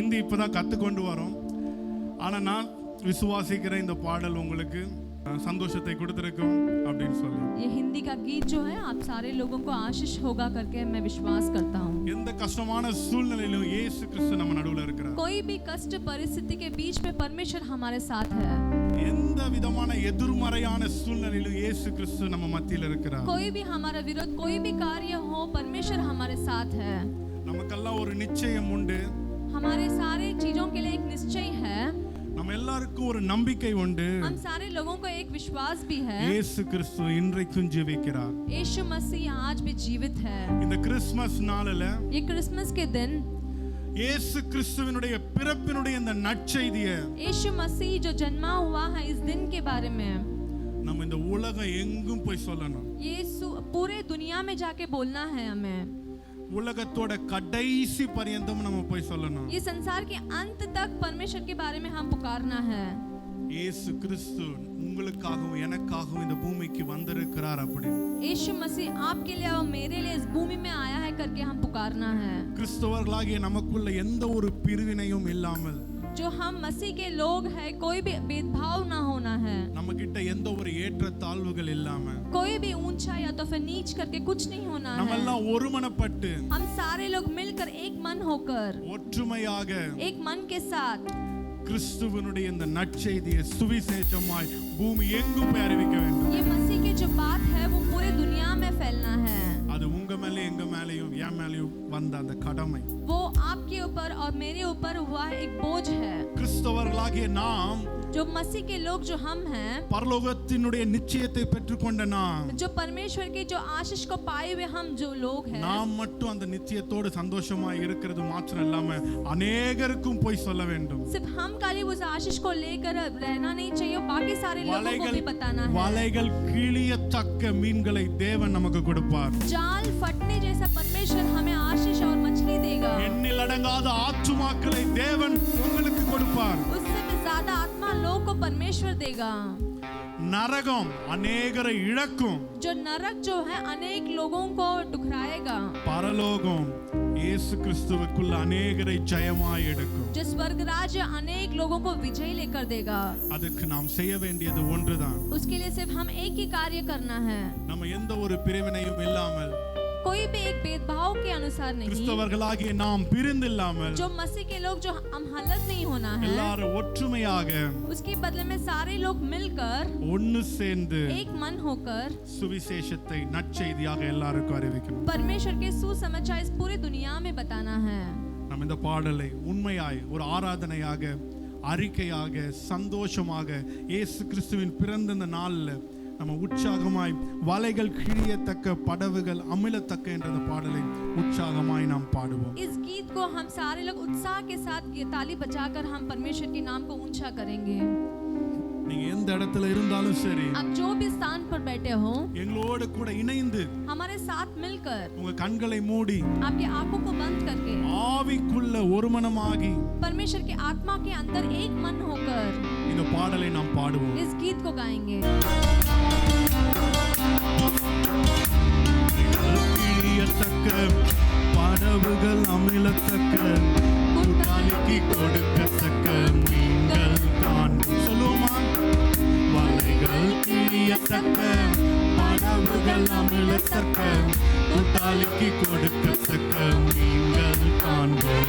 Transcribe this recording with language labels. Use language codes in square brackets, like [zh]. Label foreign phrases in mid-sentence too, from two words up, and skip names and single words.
[ta] இப்பதான் கத்துக்கொண்டு வரோம். ஆனா நான் விசுவாசிக்கிற இந்த பாடல் உங்களுக்கு சந்தோஷத்தை கொடுத்திருக்கும் அப்படின்னு சொல்லி. [hi] ये हिंदी का गीत जो है आप सारे लोगों को आशीष होगा करके मैं विश्वास करता हूँ. [ta] எந்த கஷ்டமான சூழ்நிலையிலும் இயேசு கிறிஸ்து நம்ம நடுவுல இருக்கிறார். [hi] कोई भी कष्ट परिस्थिति के बीच में परमेश्वर हमारे साथ है. [ta] எந்த விதமான எதிர்மறையான சூழ்நிலையிலும் இயேசு கிறிஸ்து நம்ம மத்தியில இருக்கிறார். [hi] कोई भी हमारा विरोध कोई भी कार्य हो परमेश्वर हमारे साथ है. [ta] நமக்கெல்லாம் ஒரு நிச்சயம் உண்டு. [hi] हमारे सारे चीजों के लिए एक निश्चय है. [ta] நம்ம எல்லாருக்கும் ஒரு நம்பிக்கை உண்டு. [hi] हम सारे लोगों को एक विश्वास भी है. [ta] இயேசு கிறிஸ்து இன்றைக்கும் ஜீவிக்கிறார். [hi] यीशु मसीह आज भी जीवित है. [ta] இந்த கிறிஸ்மஸ் நாளில [hi] ये क्रिसमस के दिन [ta] இயேசு கிறிஸ்துவினுடைய பிறப்பினுடைய இந்த நற்செய்தியை [hi] यीशु मसीह जो जन्मा हुआ है इस दिन के बारे में [ta] நம்ம இந்த உலகம் எங்கும் போய் சொல்லணும். [hi] यीशु पूरे दुनिया में जाके बोलना है हमें. [ta] உலகத்தோட கடைசி பரியந்தம் நம்ம போய் சொல்லணும். [hi] ये संसार के अंत तक परमेश्वर के बारे में हम पुकारना है. [ta] இயேசு கிறிஸ்து உங்களுக்காகவும் எனக்காகவும் இந்த பூமிக்கு வந்திருக்கிறார் அப்படி. [hi] यीशु मसीह आपके लिए और मेरे लिए इस भूमि में आया है करके हम पुकारना है. [ta] கிறிஸ்தவர்களாகிய நமக்குள்ள எந்த ஒரு பிரிவினையும் இல்லாமல் [hi] जो हम मसीह के लोग हैं कोई भी भेदभाव ना होना है. [ta] நம்ம கிட்ட எந்த ஒரு ஏற்ற தாழ்வுகள் இல்லாம [hi] कोई भी ऊंचा या तो फिर नीच करके कुछ नहीं होना [ta] நம்ம [hi] है. [ta] எல்லாம் ஒருமனப்பட்டு [hi] हम सारे लोग मिलकर एक मन होकर [ta] ஒற்றுமையாக [hi] एक मन के साथ [ta] கிறிஸ்துவினுடைய இந்த நற்செய்தியை சுவிசேஷமாய் பூமி எங்கும் போய் அறிவிக்க வேண்டும். [hi] ये मसीह की जो बात है वो पूरे दुनिया में फैलना है. [ta] அது உங்க மேல எங்க மேலயும் என் மேலயும் வந்த அந்த கடமை. [hi] वो आपके ऊपर और मेरे ऊपर हुआ एक बोझ है. [ta] கிறிஸ்தவர்களாகிய நாம் [hi] जो मसीह के लोग जो हम हैं [ta] பரலோகத்தினுடைய நிச்சயத்தை பெற்றுக்கொண்ட நாம் [hi] जो परमेश्वर के जो आशीष को पाए हुए हम जो लोग हैं [ta] நாம் மட்டும் அந்த நிச்சயத்தோடு சந்தோஷமாய் இருக்கிறது மாத்திரம் இல்லாம அநேகருக்கும் போய் சொல்ல வேண்டும். [hi] सिर्फ हम खाली उस आशीष को लेकर रहना नहीं चाहिए बाकी सारे लोगों को भी बताना है. [ta] வலைகள் கிழியத்தக்க மீன்களை தேவன் நமக்கு கொடுப்பார். [hi] जाल फटने जैसा परमेश्वर हमें आशीष और मछली देगा. [ta] எண்ணில் அடங்காத ஆத்துமாக்களை தேவன் உங்களுக்கு கொடுப்பார். [hi] उससे भी ज्यादा आत्मा लोग को परमेश्वर देगा. [ta] நரகம் அநேகரை இழக்கும். [hi] जो नरक जो है अनेक लोगों को टुकराएगा. [ta] பரலோகம் இயேசு கிறிஸ்துவுக்குள்ள அநேகரை ஜெயமாய் எடுக்கும். [hi] जो स्वर्ग राज्य अनेक लोगों को विजय लेकर देगा. [ta] அதுக்கு நாம் செய்ய வேண்டியது ஒன்றுதான். [hi] उसके लिए सिर्फ हम एक ही कार्य करना है. [ta] நம்ம எந்த ஒரு பிரிவினையும் இல்லாமல் [hi] कोई भी एक भेदभाव के अनुसार नहीं. [ta] கிறிஸ்தவர்களாகிய நாம் பிரிந்து இல்லாமல் [hi] जो मसीह के लोग जो हम हालत नहीं होना है. [ta] எல்லாரும் ஒற்றுமையாக [hi] उसके बदले में सारे लोग मिलकर [ta] ஒன்னு சேர்ந்து [hi] एक मन होकर [ta] சுவிசேஷத்தை நற்செய்தியாக எல்லாருக்கும் அறிவிக்கணும். [hi] परमेश्वर के सुसमाचार इस पूरी दुनिया में बताना है. [ta] நம்ம இந்த பாடலை உண்மையாய் ஒரு ஆராதனையாக அறிக்கையாக சந்தோஷமாக இயேசு கிறிஸ்துவின் பிறந்த இந்த நாளில் நம்ம உற்சாகமாய் வலைகள் கிழியத்தக்க படவுகள் அமிழத்தக்க என்ற இந்த பாடலை உற்சாகமாய் நாம் பாடுவோம். [hi] इस गीत को हम सारे लोग उत्साह के साथ ताली बजाकर हम परमेश्वर के नाम को ऊंचा करेंगे. [ta] நீங்க எந்த இடத்துல இருந்தாலும் சரி [hi] आप जो भी स्थान पर बैठे हो [ta] எங்களோடு கூட இணைந்து [hi] हमारे साथ मिलकर [ta] உங்க கண்களை மூடி [hi] आपकी आंखों को बंद करके [ta] ஆவிக்குள்ள ஒருமனமாகி [hi] परमेश्वर की आत्मा के अंदर एक मन होकर [ta] இந்த பாடலை நாம் பாடுவோம். [hi] इस गीत को गाएंगे. [ta] கிழியத்தக்க படவுகள் அமிழத்தக்க கூட்டாளிக்கு கொடுக்கத்தக்க மீன்கள் தான் சொல்லுமா. வலைகள் கிழியத்தக்க படவுகள் அமிழத்தக்க கூட்டாளிக்கு கொடுக்கத்தக்க மீன்கள் காண்போம்.